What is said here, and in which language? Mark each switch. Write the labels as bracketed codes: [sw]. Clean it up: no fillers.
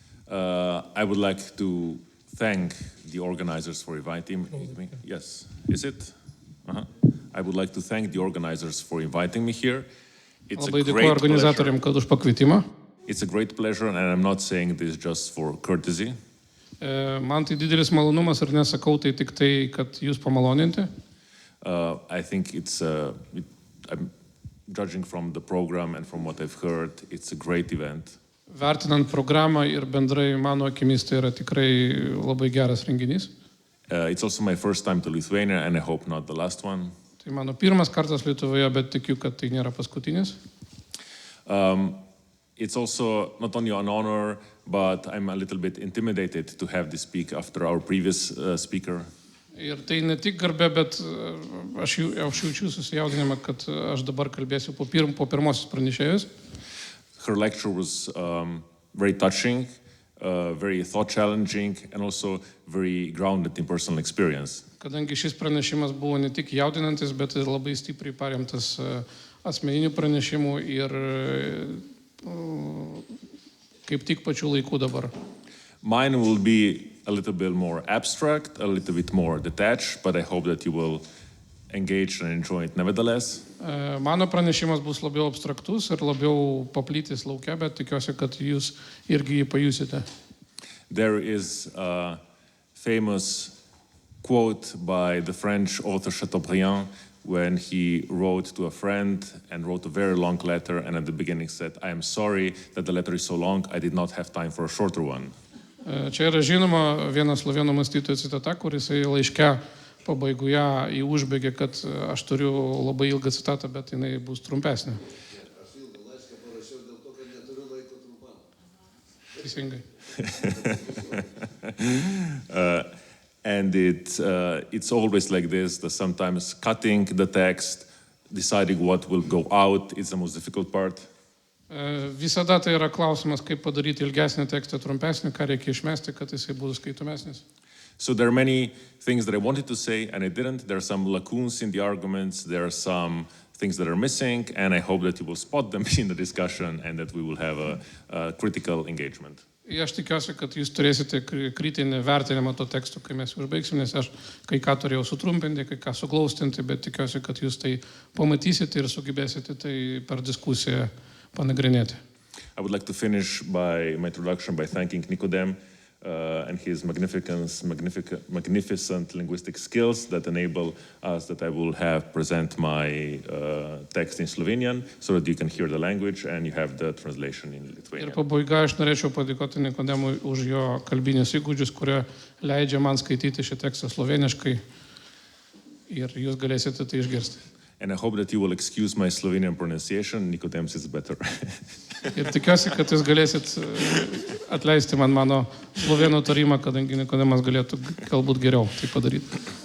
[en] I would like to thank the organizers for inviting me. Yes, is it? I would like to thank the organizers for inviting me here. It's a great pleasure. It's a great pleasure, and I'm not saying this just for courtesy. [lt] Man tai didelis malonumas ir nesakau tai tik tai, kad jūs pamaloninti. [en] I think I'm judging from the program and from what I've heard, it's a great event. [lt] Vertinant programą ir bendrai mano akimis tai yra tikrai labai geras renginys. [en] It's also my first time to Lithuania, and I hope not the last one. [lt] Tai mano pirmas kartas Lietuvoje, bet tikiu, kad tai nėra paskutinis. [en] It's also not only an honor, but I'm a little bit intimidated to have this speak after our previous speaker. [lt] Ir tai ne tik garbė, bet aš jaučiu susijaudinimą, kad aš dabar kalbėsiu po pirmosios pranešėjus. [en] Her lecture was very touching, very thought-challenging, and also very grounded in personal experience. [lt] Kadangi šis pranešimas buvo ne tik jaudinantis, bet ir labai stipriai paremtas asmeninių pranešimų ir kaip tik pačiu laiku dabar. [en] Mine will be a little bit more abstract, a little bit more detached, but I hope that you will engage and enjoy it nevertheless. [lt] Mano pranešimas bus labiau abstraktus ir labiau paplitęs lauke, bet tikiuosi, kad jūs irgi jį pajusite. [en] There is a famous quote by the French author Chateaubriand when he wrote to a friend and wrote a very long letter, and at the beginning said, "I am sorry that the letter is so long, I did not have time for a shorter one." [lt] Čia yra žinoma viena slovėnų mąstytojo citata, kuris laiške pabaigoje jį užbaigė, kad aš turiu labai ilgą citatą, bet jinai bus trumpesnė. Aš ilgą laišką parašiau dėl to, kad neturiu laiko trumpam. Teisingai. [en] And it's always like this, that sometimes cutting the text, deciding what will go out is the most difficult part. [lt] Visada tai yra klausimas, kaip padaryti ilgesnį tekstą trumpesnį, ką reikia išmesti, kad jisai būtų skaitomesnis. [en] So there are many things that I wanted to say and I didn't. There are some lacunes in the arguments, there are some things that are missing, and I hope that you will spot them in the discussion and that we will have a critical engagement. [lt] Aš tikiuosi, kad jūs turėsite kritinį vertinimą to teksto, kai mes užbaigsim, nes aš kai ką turėjau sutrumpinti, kai ką suglaustinti, bet tikiuosi, kad jūs tai pamatysite ir sugebėsite tai per diskusiją panagrinėti. [en] I would like to finish my introduction by thanking Nikodem and his magnificent linguistic skills that enable us that I will have present my text in Slovenian so that you can hear the language and you have the translation in Lithuanian. [lt] Ir pabaiga aš norėčiau padėkoti Nikodemui už jo kalbinius įgūdžius, kurie leidžia man skaityti šį tekstą sloveniškai ir jūs galėsite tai išgirsti. [en] And I hope that you will excuse my Slovenian pronunciation. Nikodem's is better. [lt] Ir tikiuosi, kad jūs galėsit atleisti man mano slovėnų tarimą, kadangi Nikodemas galėtų galbūt geriau tai padaryti.